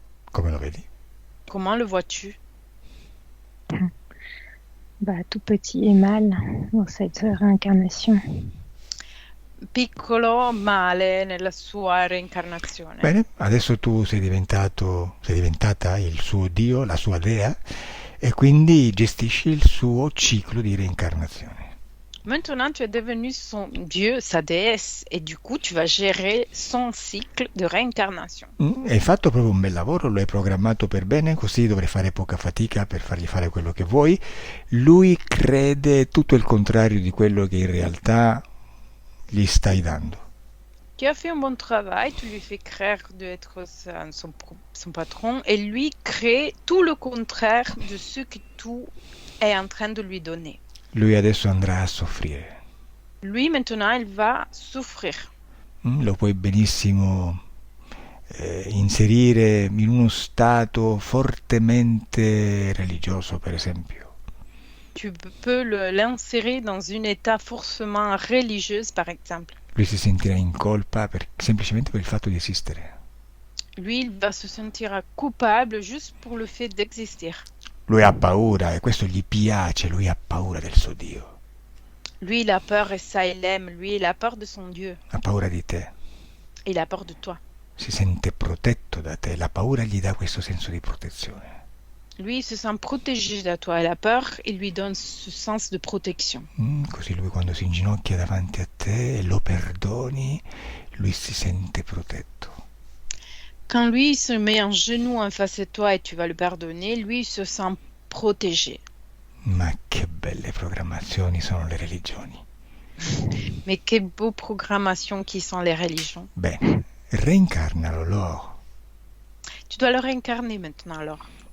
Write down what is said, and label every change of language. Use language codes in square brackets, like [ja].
[it] Come lo vedi? [fr] Comment le vois-tu? Tout petit et mal dans cette réincarnation. [it] Piccolo male nella sua reincarnazione. Bene, adesso tu sei diventata il suo Dio, la sua dea, e quindi gestisci il suo ciclo di reincarnazione. [fr] Maintenant, tu es devenu son Dieu, sa déesse, et du coup, tu vas gérer son cycle de réincarnation. [it] Hai fatto proprio un bel lavoro, lo hai programmato per bene, così dovrai fare poca fatica per fargli fare quello che vuoi. Lui crede tutto il contrario di quello che in realtà gli stai dando. [fr] Tu as fait un bon travail, tu lui fais créer d'être son patron, et lui crée tout le contraire de ce que tu es en train de lui donner. [it] Lui adesso andrà a soffrire. [fr] Lui, maintenant, il va souffrir. [it] Lo puoi benissimo inserire in uno stato fortemente religioso, per esempio. [fr] Tu peux l'insérer dans un état forcément religieux, par exemple. [it] Lui si sentirà in colpa semplicemente per il fatto di esistere. [fr] Lui, il va se sentir coupable juste pour le fait d'exister. [it] Lui ha paura e questo gli piace, lui ha paura del suo Dio. [fr] Lui, il a peur et ça, il aime. Lui, il a peur de son Dieu. [it] Ha paura di te. [fr] Il a peur de toi. [it] Si sente protetto da te, la paura gli dà questo senso di protezione. [fr] Lui, il se sent protégé de toi et la peur, il lui donne ce sens de protection. [it] Così lui quando si inginocchia davanti a te e lo perdoni, lui si sente protetto. [fr] Quand lui il se met en genoux en face de toi et tu vas le pardonner, lui il se sent protégé. [it] Ma che belle programmazioni sono le religioni. [fr] Mais quelle beau programmation qui sont les religions. [it] Bene, reincarnalo Laure. [fr] Tu dois le réincarner maintenant alors.